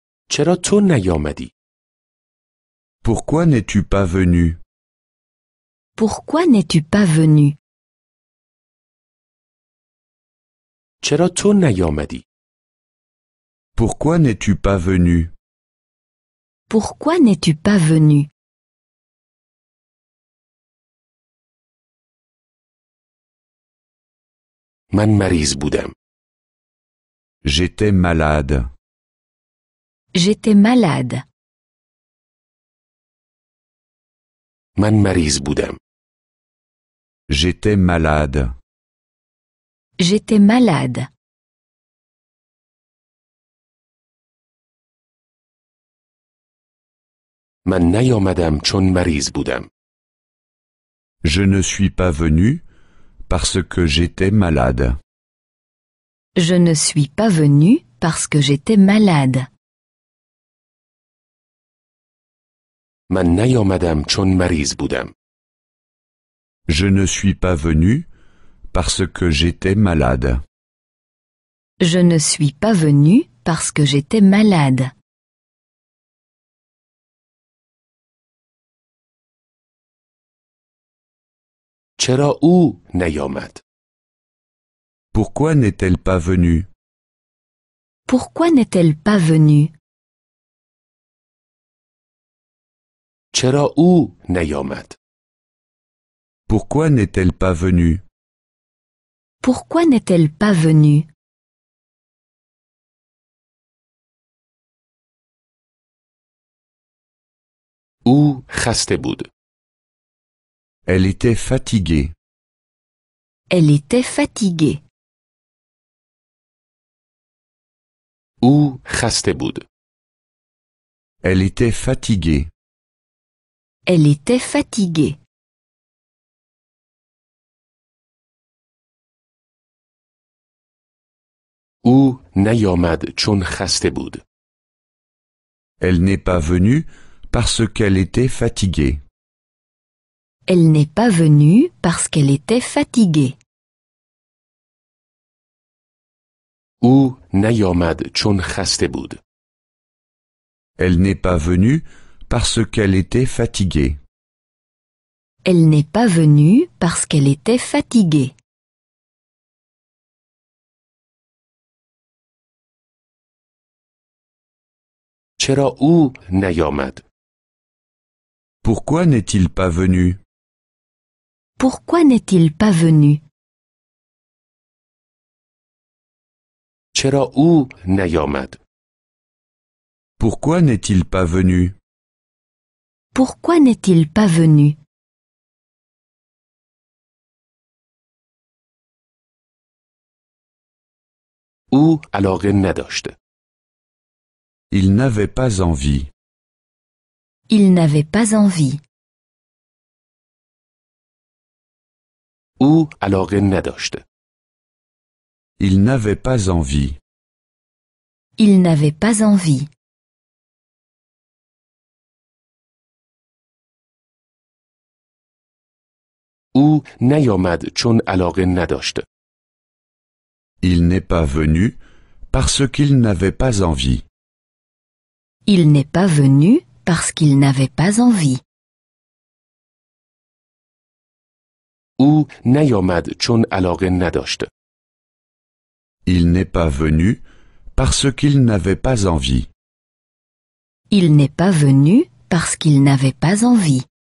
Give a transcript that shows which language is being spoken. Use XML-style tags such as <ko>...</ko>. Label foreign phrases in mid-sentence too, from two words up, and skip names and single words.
<fa>چرا تو نیامدی؟</fa> <fr>Pourquoi n'es-tu pas venu? Pourquoi n'es-tu pas venu?</fr> <fa>چرا تو نیامدی؟</fa> <fr>Pourquoi n'es-tu pas venu? Pourquoi n'es-tu pas venu?</fr> <fa>من مریض بودم.</fa> <fr>J'étais malade. J'étais malade.</fr> <fa>من مریض بودم.</fa> <fr>J'étais malade. J'étais malade.</fr> <fa>من نیامدم چون مریض بودم.</fa> <fr>Je ne suis pas venu parce que j'étais malade. Je ne suis pas venu parce que j'étais malade.</fr> <fa>من نیامدم چون مریض بودم.</fa> <fr>Je ne suis pas venu parce que j'étais malade. Je ne suis pas venu parce que j'étais malade.</fr> <fa>چرا او نیامد؟</fa> <fr>Pourquoi n'est-elle pas venue? Pourquoi n'est-elle pas venue?</fr> <fa>چرا او نیامد؟</fa> <fr>Pourquoi n'est-elle pas venue? Pourquoi n'est-elle pas venue?</fr> <fa>او خسته بود.</fa> <fr>Elle était fatiguée. Elle était fatiguée.</fr> <fa>او خسته بود.</fa> <fr>Elle était fatiguée. Elle était fatiguée.</fr> <fa>او نیامد چون خسته بود.</fa> <fr>Elle n'est pas venue parce qu'elle était fatiguée. Elle n'est pas venue parce qu'elle était fatiguée.</fr> <fa>او نیامد چون خسته بود.</fa> <fr>Elle n'est pas venue parce qu'elle était fatiguée. Elle n'est pas venue parce qu'elle était fatiguée.</fr> <fa>چرا او نیامد؟</fa> <fr>Pourquoi n'est-il pas venu? Pourquoi n'est-il pas venu?</fr> <fa>چرا او نیامد؟</fa> <fr>Pourquoi n'est-il pas venu? Pourquoi n'est-il pas venu?</fr> <fa>او علاقه نداشت.</fa> <fr>Il n'avait pas envie. Il n'avait pas envie.</fr> <fa>او علاقه نداشت.</fa> <fr>Il n'avait pas envie. Il n'avait pas envie.</fr> <fa>او نیامد چون علاقه نداشت.</fa> <fr>Il n'est pas venu parce qu'il n'avait pas envie. Il n'est pas venu parce qu'il n'avait pas envie.</fr> <fa>او نیامد چون علاقه نداشت.</fa> <fr>Il n'est pas venu parce qu'il n'avait pas envie. Il n'est pas venu parce qu'il n'avait pas envie.</fr>